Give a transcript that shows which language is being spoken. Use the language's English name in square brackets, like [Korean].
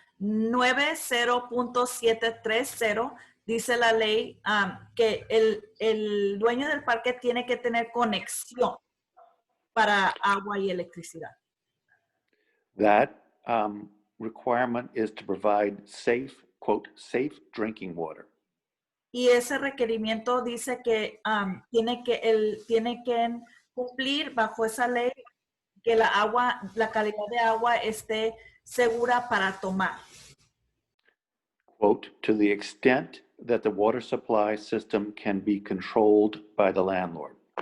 [Spanish] 90.730 dice la ley que el dueño del parque tiene que tener conexión para agua y electricidad. [English] That requirement is to provide safe, quote, safe drinking water. [Spanish] Y ese requerimiento dice que tiene que cumplir bajo esa ley que la calidad de agua esté segura para tomar. [English] Quote, to the extent that the water supply system can be controlled by the landlord.